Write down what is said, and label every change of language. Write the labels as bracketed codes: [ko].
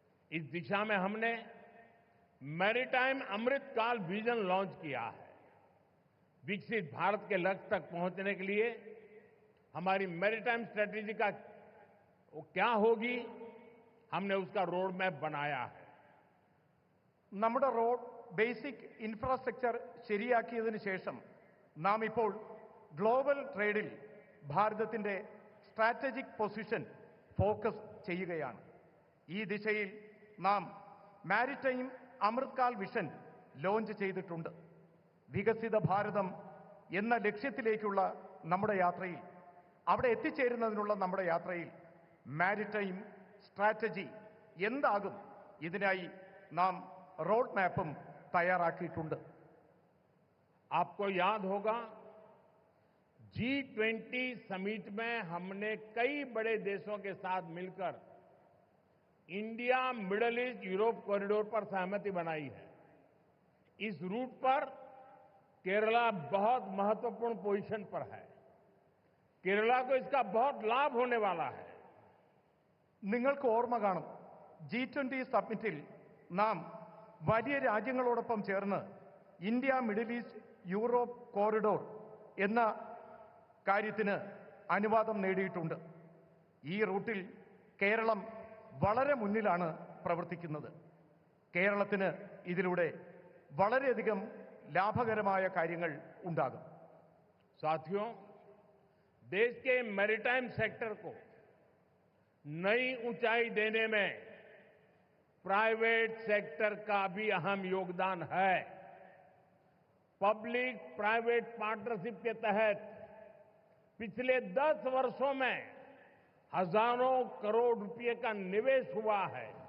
[hi] इस दिशा में हमने मैरीटाइम अमृतकाल विजन लॉन्च किया है. विकसित भारत के लक्ष्य तक पहुंचने के लिए हमारी मैरीटाइम स्ट्रेटेजी का क्या होगी, हमने उसका रोड मैप बनाया है. [ml] നമ്മുടെ റോഡ് ബേസിക് ഇൻഫ്രാസ്ട്രക്ചർ ശരിയാക്കിയതിനു ശേഷം നാം ഇപ്പോൾ ഗ്ലോബൽ ട്രേഡിൽ ഭാരതത്തിന്റെ സ്ട്രാറ്റജിക് പൊസിഷൻ ഫോക്കസ് ചെയ്യുകയാണ്. ഈ ദിശയിൽ നാം മാരിടൈം അമൃത്കാൽ വിഷൻ ലോഞ്ച് ചെയ്തിട്ടുണ്ട്. വികസിത ഭാരതം എന്ന ലക്ഷ്യത്തിലേക്കുള്ള നമ്മുടെ യാത്രയിൽ, അവിടെ എത്തിച്ചേരുന്നതിനുള്ള നമ്മുടെ യാത്രയിൽ മാരിടൈം സ്ട്രാറ്റജി എന്താകും, ഇതിനായി നാം रोड मैपും തയ്യാറാക്കിയിട്ടുണ്ട്. [hi] आपको याद होगा G20 समिट में हमने कई बड़े देशों के साथ मिलकर India middle east Europe corridor पर सहमति बनाई है. इस रूट पर केरला बहुत महत्वपूर्ण पोजीशन पर है. केरला को इसका बहुत लाभ होने वाला है. [ml] നിങ്ങൾക്ക് ഓർമ്മ കാണും, G20 സമ്മിറ്റിൽ നാം വലിയ രാജ്യങ്ങളോടൊപ്പം ചേർന്ന് India middle east Europe corridor എന്ന കാര്യത്തിന് അനുവാദം നേടിയിട്ടുണ്ട്. ഈ റൂട്ടിൽ കേരളം വളരെ മുന്നിലാണ് പ്രവർത്തിക്കുന്നത്. കേരളത്തിന് ഇതിലൂടെ വളരെയധികം ലാഭകരമായ കാര്യങ്ങൾ ഉണ്ടാകും. [hi] साथियों, देश के मैरीटाइम सेक्टर को नई ऊंचाई देने में प्राइवेट सेक्टर का भी अहम योगदान है. पब्लिक प्राइवेट पार्टनरशिप के तहत पिछले 10 वर्षों में हजारों करोड़ रुपए का निवेश हुआ है.